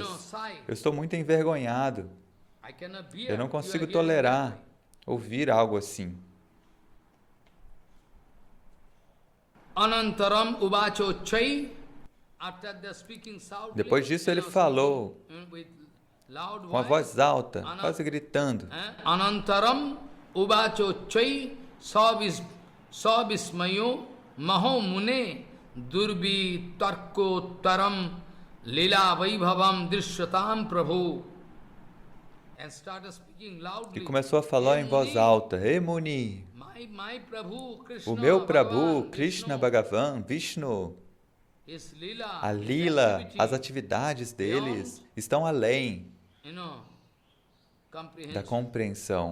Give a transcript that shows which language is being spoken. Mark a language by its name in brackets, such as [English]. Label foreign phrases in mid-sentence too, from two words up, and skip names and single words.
[Portuguese] Eu estou muito envergonhado. Eu não consigo tolerar ouvir algo assim. [Sanskrit] अनन्तरम् उवाचोच्चैः. [Portuguese] Depois disso ele falou com a voz alta, quase gritando. [Sanskrit] अनन्तरम् उवाचोच्चैः सविस्मयो महोमुने दुर्बि तर्कोतरम् लीला वैभवम् दृश्यताम् प्रभु. [Portuguese] E começou a falar em voz alta: Ei Muni, o meu Prabhu, Krishna Bhagavan, Vishnu, a lila, as atividades deles estão além da compreensão.